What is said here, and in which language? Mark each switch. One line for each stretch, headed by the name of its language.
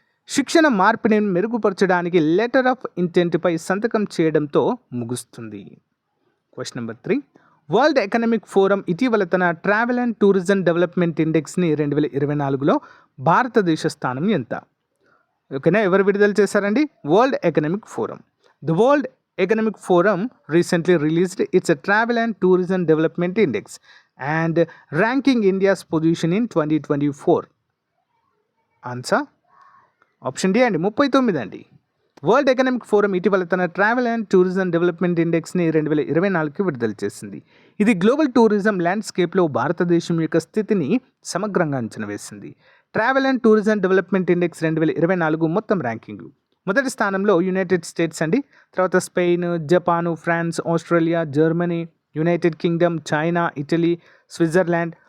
Telugu: శిక్షణ మార్పిడిని మెరుగుపరచడానికి లెటర్ ఆఫ్ ఇంటెంట్పై సంతకం చేయడంతో ముగుస్తుంది. Question number 3. World economic forum ఇటీవల తన ట్రావెల్ అండ్ టూరిజం డెవలప్మెంట్ ఇండెక్స్ని 2024లో భారతదేశ స్థానం ఎంత? ఎవరు విడుదల చేశారండి? World economic forum.
English: The world economic forum recently released its travel and tourism development index and ranking India's position in 2024.
Telugu: Answer option D అండి, 39 అండి. వరల్డ్ ఎకనామిక్ ఫోరం ఇటీవల తన ట్రావెల్ అండ్ టూరిజం డెవలప్మెంట్ ఇండెక్స్ని 2024కి విడుదల చేసింది. ఇది గ్లోబల్ టూరిజం ల్యాండ్స్కేప్లో భారతదేశం యొక్క స్థితిని సమగ్రంగా అంచనా వేసింది. Travel and tourism development index 2024 మొత్తం ర్యాంకింగ్ మొదటి స్థానంలో యునైటెడ్ స్టేట్స్ అండి, తర్వాత Spain, Japan, France, Australia, Germany, United Kingdom, China, Italy, Switzerland.